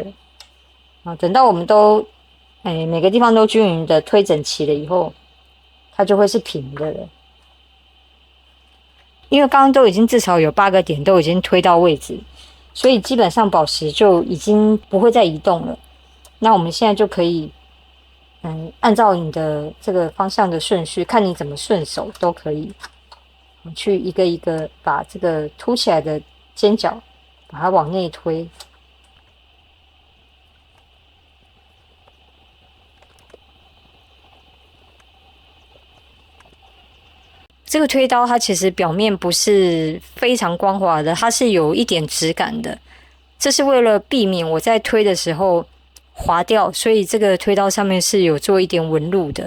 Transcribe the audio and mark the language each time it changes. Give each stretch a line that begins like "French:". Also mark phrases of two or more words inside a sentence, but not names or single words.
Chinese: 等到我們都每個地方都均勻的推整齊了以後，它就會是平的了。因為剛剛都已經至少有8個點都已經推到位置，所以基本上寶石就已經不會再移動了。那我們現在就可以按照你的這個方向的順序，看你怎麼順手都可以，去一個一個把這個凸起來的尖角把它往內推。這個推刀它其實表面不是非常光滑的，它是有一點質感的，這是為了避免我在推的時候滑掉，所以這個推刀上面是有做一點紋路的。